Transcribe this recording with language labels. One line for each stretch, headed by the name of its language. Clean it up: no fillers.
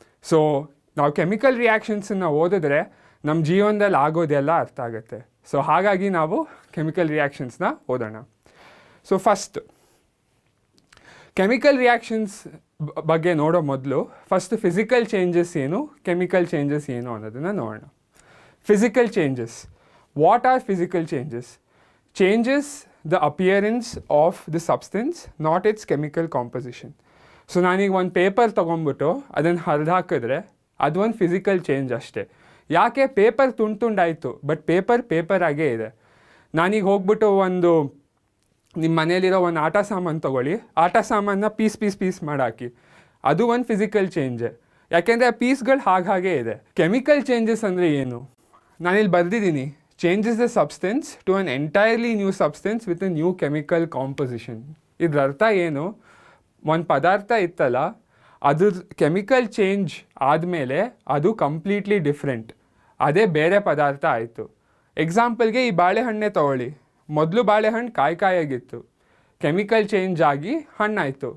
Kannada: So ನಾವು chemical ರಿಯಾಕ್ಷನ್ಸನ್ನು ಓದಿದ್ರೆ ನಮ್ಮ ಜೀವನದಲ್ಲಿ ಆಗೋದೆಲ್ಲ ಅರ್ಥ ಆಗುತ್ತೆ. ಸೊ ಹಾಗಾಗಿ ನಾವು ಕೆಮಿಕಲ್ ರಿಯಾಕ್ಷನ್ಸ್ನ ಓದೋಣ. ಸೊ ಫಸ್ಟ್ ಕೆಮಿಕಲ್ ರಿಯಾಕ್ಷನ್ಸ್ ಬಗ್ಗೆ ನೋಡೋ ಮೊದಲು ಫಸ್ಟ್ ಫಿಸಿಕಲ್ ಚೇಂಜಸ್ ಏನು, ಕೆಮಿಕಲ್ ಚೇಂಜಸ್ ಏನು ಅನ್ನೋದನ್ನು ನೋಡೋಣ.
English: Physical changes. What are physical changes? Changes the appearance of the substance, not its chemical composition.
Kannada: So ನಾನೀಗ ಒಂದು ಪೇಪರ್ ತೊಗೊಂಡ್ಬಿಟ್ಟು ಅದನ್ನು ಹರಿದು ಹಾಕಿದ್ರೆ ಅದು ಒಂದು ಫಿಸಿಕಲ್ ಚೇಂಜ್ ಅಷ್ಟೇ. ಯಾಕೆ? ಪೇಪರ್ ತುಂಡಾಯಿತು, ಬಟ್ ಪೇಪರ್ ಆಗೇ ಇದೆ. ನಾನೀಗ ಹೋಗ್ಬಿಟ್ಟು ಒಂದು ನಿಮ್ಮ ಮನೇಲಿರೋ ಒಂದು ಆಟ ಸಾಮಾನು ತೊಗೊಳ್ಳಿ, ಆಟ ಸಾಮಾನನ್ನ ಪೀಸ್ ಮಾಡಾಕಿ, ಅದು ಒಂದು ಫಿಸಿಕಲ್ ಚೇಂಜೆ. ಯಾಕೆಂದರೆ ಆ ಪೀಸ್ಗಳು ಹಾಗೆ ಇದೆ. ಕೆಮಿಕಲ್ ಚೇಂಜಸ್ ಅಂದರೆ ಏನು? ನಾನಿಲ್ಲಿ ಬರೆದಿದ್ದೀನಿ,
English: changes the substance to an entirely new substance with a new chemical composition.
Kannada: ಇದ್ರ ಅರ್ಥ ಏನು? ಒಂದು ಪದಾರ್ಥ ಇತ್ತಲ್ಲ, ಅದ್ರ ಕೆಮಿಕಲ್ ಚೇಂಜ್ ಆದಮೇಲೆ ಅದು ಕಂಪ್ಲೀಟ್ಲಿ ಡಿಫ್ರೆಂಟ್, ಅದೇ ಬೇರೆ ಪದಾರ್ಥ ಆಯಿತು. ಎಕ್ಸಾಂಪಲ್ಗೆ ಈ ಬಾಳೆಹಣ್ಣೆ ತೊಗೊಳ್ಳಿ. ಮೊದಲು ಬಾಳೆಹಣ್ಣು ಕಾಯಿಯಾಗಿತ್ತು, ಕೆಮಿಕಲ್ ಚೇಂಜ್ ಆಗಿ ಹಣ್ಣಾಯಿತು.